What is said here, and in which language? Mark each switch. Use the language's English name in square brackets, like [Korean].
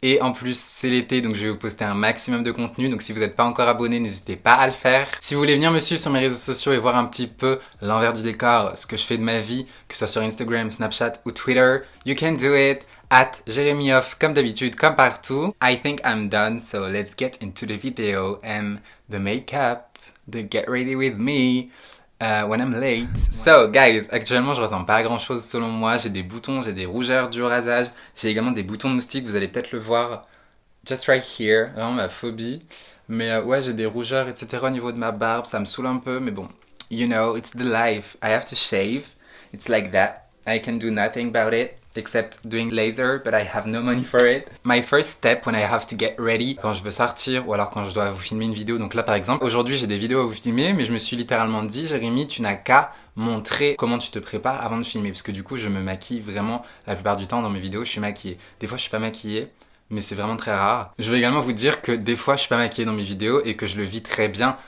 [French] Et en plus, c'est l'été, donc je vais vous poster un maximum de contenu, donc si vous n'êtes pas encore abonné, n'hésitez pas à le faire. Si vous voulez venir me suivre sur mes réseaux sociaux et voir un petit peu l'envers du décor, ce que je fais de ma vie, que ce soit sur Instagram, Snapchat ou Twitter, [English] you can do it. [French] @JeremyOff, comme d'habitude, comme partout. [English] I think I'm done, so let's get into the video and the makeup, the get ready with me when I'm late. So guys, [French] actuellement je ressens pas à grand chose selon moi. J'ai des boutons, j'ai des rougeurs du rasage, j'ai également des boutons de moustiques, vous allez peut-être le voir [English] just right here, [French] vraiment ma phobie. Mais ouais, j'ai des rougeurs, etc. au niveau de ma barbe, ça me saoule un peu, mais bon, [English] you know, it's the life. I have to shave, it's like that. I can do nothing about it. Except doing laser, but I have no money for it. My first step when I have to get ready, [French] quand je veux sortir ou alors quand je dois vous filmer une vidéo. Donc là par exemple, aujourd'hui j'ai des vidéos à vous filmer, mais je me suis littéralement dit, Jérémy, tu n'as qu'à montrer comment tu te prépares avant de filmer. Parce que du coup je me maquille vraiment la plupart du temps dans mes vidéos, je suis maquillée. Des fois je suis pas maquillée, mais c'est vraiment très rare. Je vais également vous dire que des fois je suis pas maquillée dans mes vidéos et que je le vis très bien.